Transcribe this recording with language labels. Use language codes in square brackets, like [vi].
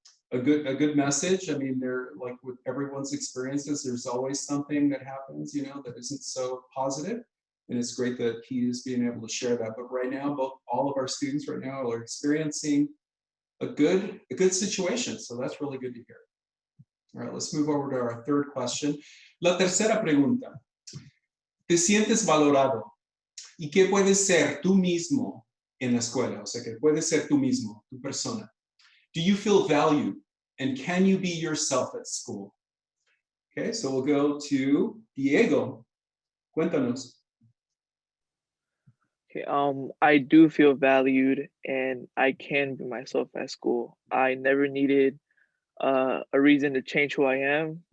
[en] A good message. I mean, there, like with everyone's experiences, there's always something that happens, you know, that isn't so positive. And it's great that he is being able to share that. But right now, all of our students right now are experiencing a good situation. So that's really good to hear. All right, let's move over to our third question. [es] La tercera pregunta. ¿Te sientes valorado? ¿Y qué puedes ser tú mismo en la escuela? O sea, que puedes ser tú mismo, tu persona. [en] Do you feel valued? And can you be yourself at school? Okay, so we'll go to Diego. [es] Cuéntanos. [en] Okay, I do feel valued and I can be myself at school. I never needed a reason to change who I am.